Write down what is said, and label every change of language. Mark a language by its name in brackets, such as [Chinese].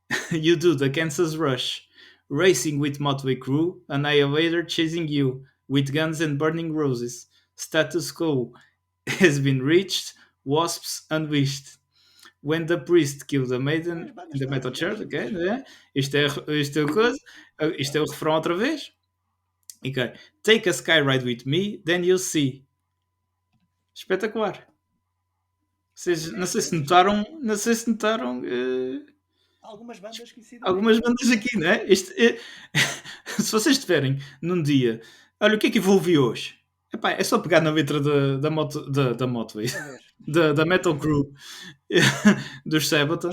[English] You do the Kansas Rush, racing with Motley Crue, Annihilator chasing you with guns and burning roses. Status quo has been reached, wasps unleashed. When the priest killed the maiden in the metal church, ok? [Portuguese] Né? Isto é o refrão outra vez. Ok. [English] Take a sky ride with me, then you'll see. [Portuguese] Espetacular. Vocês, não sei se notaram. Algumas bandas conhecidas. Algumas bandas aqui, não é? Se vocês estiverem num dia, olha o que é que eu vou ouvir hoje? Epá, é só pegar na letra da Motley, da Metal Crew dos Sabaton.